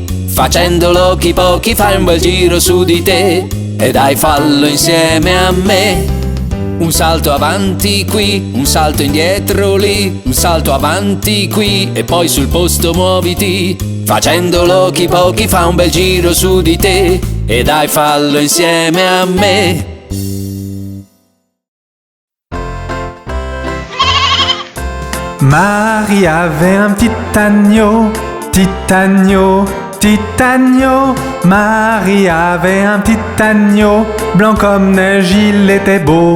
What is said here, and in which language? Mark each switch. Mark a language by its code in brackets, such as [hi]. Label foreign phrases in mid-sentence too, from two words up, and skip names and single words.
[it] Facendolo chi pochi fa un bel giro su di te e dai fallo insieme a me. Un salto avanti qui, un salto indietro lì, un salto avanti qui e poi sul posto muoviti. Facendolo chi pochi fa un bel giro su di te e dai fallo insieme a me. [fr] Marie avait un petit agneau, petit agneau, petit agneau. Marie avait un petit agneau, blanc comme neige, il était beau.